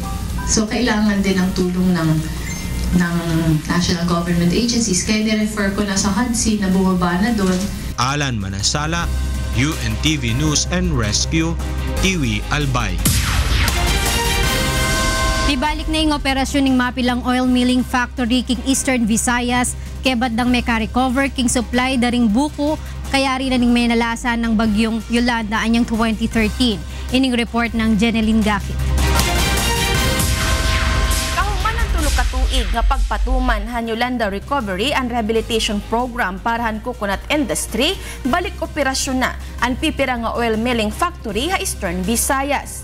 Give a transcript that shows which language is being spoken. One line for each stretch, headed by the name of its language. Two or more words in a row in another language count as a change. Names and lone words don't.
Filipino: So kailangan din ng tulong ng
English: national government agencies.
Filipino: Kaya ni-refer ko na sa HUDC na bumaba na doon. Alan Manasala, UNTV News and Rescue, Tiwi, Albay.
Pampanga: Ibalik na yung operasyon ng mapilang oil milling factory king Eastern Visayas, kebat dang may ka-recover king supply daring buko, kaya rin na ning may nalasan ng bagyong Yolanda anyang 2013. Ining report ng Jeneline Gakit.
Waray: Katuig nga pagpatuman han Yolanda Recovery and Rehabilitation Program para han
English: coconut industry,
Waray: balik operasyon na ang pipira nga oil milling factory ha Eastern Visayas.